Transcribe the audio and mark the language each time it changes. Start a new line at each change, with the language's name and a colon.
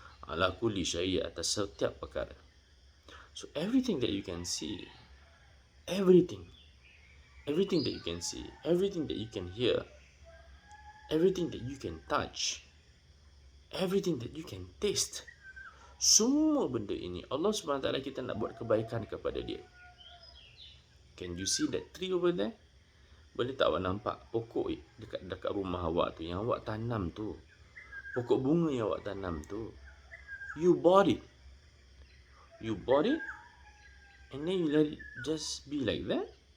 Arabic: Ala kulli syai',
Malay: atas setiap perkara.
English: So everything that you can see, everything that you can see, everything that you can hear, everything that you can touch, everything that you can taste,
Malay: semua benda ini Allah SWT kita nak buat kebaikan kepada dia.
English: Can you see that tree over there?
Malay: Boleh tak awak nampak pokok dekat rumah awak tu, yang awak tanam tu, pokok bunga yang awak tanam tu?
English: You bought it, and then you let it just be like that.